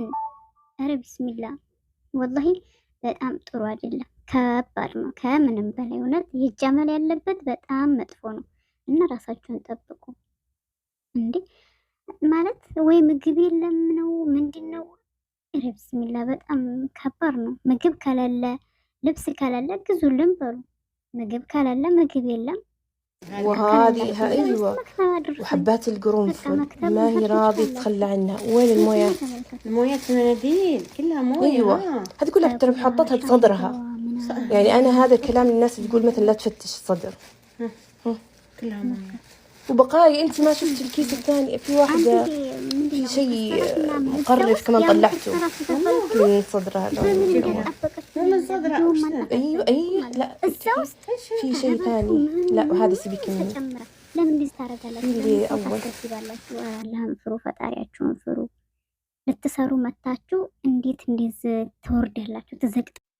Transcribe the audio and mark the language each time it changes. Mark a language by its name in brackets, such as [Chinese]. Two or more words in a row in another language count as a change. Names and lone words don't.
[Amharic] ኧረ [Arabic] بسم الله والله [Amharic] በጣም ጥሩ አይደለም፣ ከባድ ነው ከምንም በላይ እውነት የጃመል ያለበት በጣም መጥፎ ነው። እና ራሳችሁን ጠብቁ። እንዴ ማለት ወይ ምግብ የለም ነው ምንድን ነው? ኧረ ቢስሚላ በጣም ከባድ ነው። ምግብ ከሌለ ልብስ ከሌለ ግዙልን በሉ። ምግብ ከሌለ ምግብ የለም። [Arabic] وهذه ايوه وحبات القرنفل ما هي راضي تتخلى عنها. وين المويه؟ المويه مناديل كلها مويه. ايوه هذه كلها ترى حطتها بصدرها. يعني انا هذا كلام الناس اللي تقول مثلا لا تفتش الصدر. كلها مويه. وبقايا انت ما شفت الكيس الثاني في واحده في شيء مقرف كمان طلعته من صدرها. مو من صدرها. ايوه لا في شيء ثاني. لا وهذا سيبك منه. [Amharic] ለምን እንደዚህ ታደርጋላችሁ? [Arabic] اللي اول [Amharic] አላህን ፍሩ፣ ፈጣሪያችሁን ፍሩ። ልትሰሩ መታችሁ እንዴት እንደዚህ ትወርዳላችሁ? ትዘግጥ